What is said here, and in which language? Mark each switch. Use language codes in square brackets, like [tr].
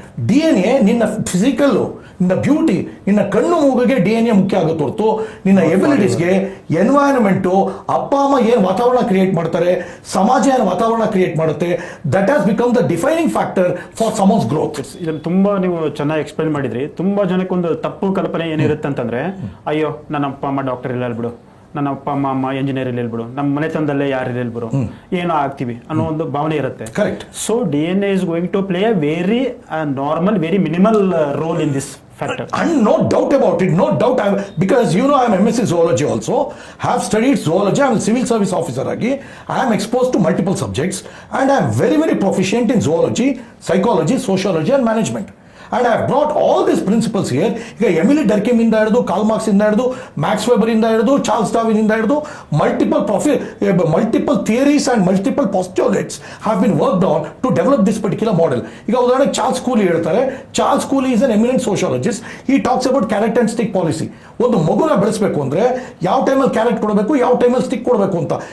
[kn] DNA ನಿನ್ನ physical, ನಿನ್ನ beauty, ನಿನ್ನ ಕಣ್ಣು ಮೂಗಿಗೆ DNA ಮುಖ್ಯ ಆಗುತ್ತೆ ಹೊರತು ನಿನ್ನ ಎಬಿಲಿಟೀಸ್ಗೆ ಎನ್ವೈರನ್ಮೆಂಟು, ಅಪ್ಪ ಅಮ್ಮ ಏನು ವಾತಾವರಣ ಕ್ರಿಯೇಟ್ ಮಾಡ್ತಾರೆ, ಸಮಾಜ ಏನು ವಾತಾವರಣ ಕ್ರಿಯೇಟ್ ಮಾಡುತ್ತೆ, that has become the defining factor for summons growth. ಇದನ್ನು ತುಂಬಾ ನೀವು ಚೆನ್ನಾಗಿ ಎಕ್ಸ್ಪ್ಲೈನ್ ಮಾಡಿದ್ರಿ. ತುಂಬಾ ಜನಕ್ಕೆ ಒಂದು ತಪ್ಪು ಕಲ್ಪನೆ ಏನಿರುತ್ತೆ ಅಂತಂದ್ರೆ, ಅಯ್ಯೋ ನನ್ನ ಅಪ್ಪ ಅಮ್ಮ ಡಾಕ್ಟರ್ ಇಲ್ಲ ಬಿಡು, ನನ್ನ ಅಪ್ಪ ಅಮ್ಮ ಎಂಜಿನಿಯರ್ ಇಲ್ಲ ಬಿಡು, ನಮ್ಮ ಮನೆತನದಲ್ಲೇ ಯಾರು ಇಲ್ಲ ಬಿಡು, ಏನೋ ಆಗ್ತೀವಿ ಅನ್ನೋ ಒಂದು ಭಾವನೆ ಇರುತ್ತೆ. Correct. [en] So DNA is going to play a very normal, very minimal role in this factor. And no doubt about it, no doubt. Because you know I am MSc zoology also, have studied zoology. I am a civil service officer agi. I am exposed to multiple subjects and I am very, very proficient in zoology, psychology, sociology and management. And I have brought all these principles here. ಈಗ Emile Durkheim ಇಂದ ಹಿಡಿದು, Karl Marx ಇಂದ ಹಿಡಿದು, Max Weber ಇಂದ ಹಿಡಿದು, Charles Darwin ಇಂದ ಹಿಡಿದು, multiple theories and multiple postulates have been worked on to develop this particular model. ಈಗ ಉದಾಹರಣೆಗೆ ಚಾರ್ಲ್ಸ್ ಕೂಲಿ ಹೇಳ್ತಾರೆ. Charles Cooley is an eminent sociologist. [kn] He talks about carrot and stick policy. ಒಂದು ಮಗುನ ಬೆಳೆಸಬೇಕು ಅಂದ್ರೆ ಯಾವ ಟೈಮಲ್ಲಿ ಕ್ಯಾರೆಟ್ ಕೊಡಬೇಕು, ಯಾವ ಟೈಮಲ್ಲಿ ಸ್ಟಿಕ್ ಕೊಡಬೇಕು ಅಂತ.